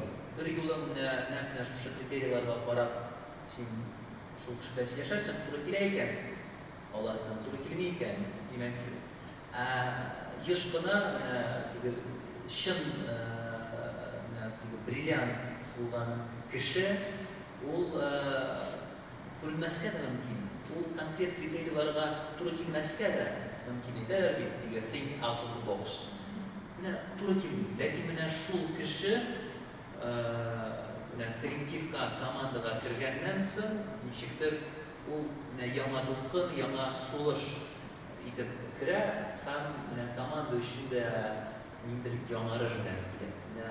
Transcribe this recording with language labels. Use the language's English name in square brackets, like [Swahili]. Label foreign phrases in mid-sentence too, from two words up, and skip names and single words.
[Tatar] Бер юлы менә шушы критерийларга карап, син шул кешедә яшәрсең, туры килә икән, аласың, туры килми икән, димәк, еш кына чын бриллиант булган кеше, ул күренмәскә дә мөмкин. Ул конкрет критерийларга туры килмәскә дә мөмкин иде, әлбәттә, [English] think out of the box. [Tatar] Туры килми. Ләкин менә шул кеше коллективка, командага кергәннән соң, ничектер ул яңа дулкын, яңа сулыш итеп керә, һәм команда өчен дә ниндидер яңарыш белән килә.